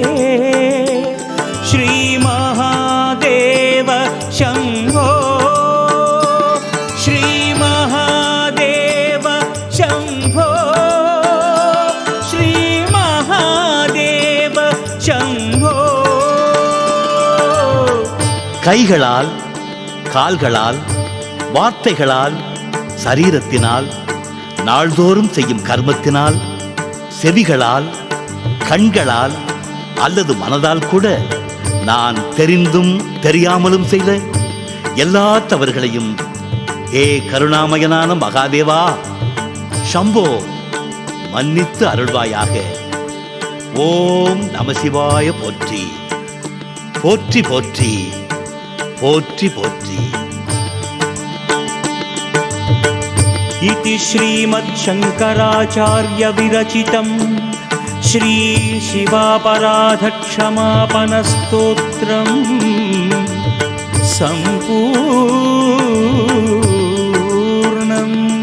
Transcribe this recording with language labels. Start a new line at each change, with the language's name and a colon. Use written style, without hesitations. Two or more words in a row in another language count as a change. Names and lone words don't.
Sanskrit: श्रीमहादेव शम्भो श्रीमहादेव शम्भो श्रीमहादेव शम्भो.
Tamil: கைகளால், கால்களால், வார்த்தைகளால், சரீரத்தினால், நாள்தோறும் செய்யும் கர்மத்தினால், செவிகளால், கண்களால் அல்லது மனதால் கூட நான் தெரிந்தும் தெரியாமலும் செய்த எல்லா தவறுகளையும் ஏ கருணாமயனான மகாதேவா சம்போ மன்னித்து அருள்வாயாக.
Sanskrit: ओम् नमशिवाय
Tamil: போற்றி போற்றி போற்றி போற்றி போற்றி.
Sanskrit: इति श्रीमच्छङ्कराचार्य विरचितं श्री शिवापराधक्षमापनस्तोत्रम् सम्पूर्णम्.